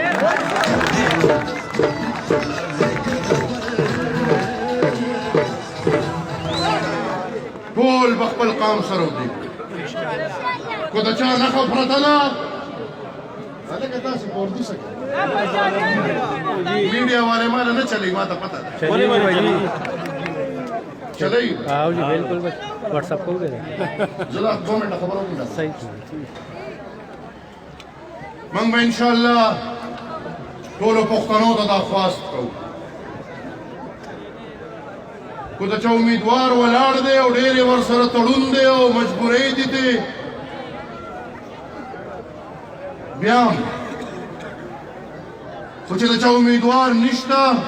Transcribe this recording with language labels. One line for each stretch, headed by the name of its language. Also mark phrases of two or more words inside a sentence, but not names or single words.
Pashto: ټول به خپل قام سره ودرېږي که د چا نښه پرته ده هلکه تاسې په اردو څه کوئ
Urdu: میډیا والے
Pashto: ماله نه چلېږي ما ته پته ده چلېږي
Urdu: بالکل واٹس اپ کو
Pashto: زه دا 2 منټه خبره وکړم صحیح موږ به انشاءالله ټولو پښتنو ته دا خواست کوو که د چا امیدوار ولاړ دی او ډېر یې ورسره تړون دی او مجبورۍ دي دی بیا هم خو چې د چا امیدوار نشته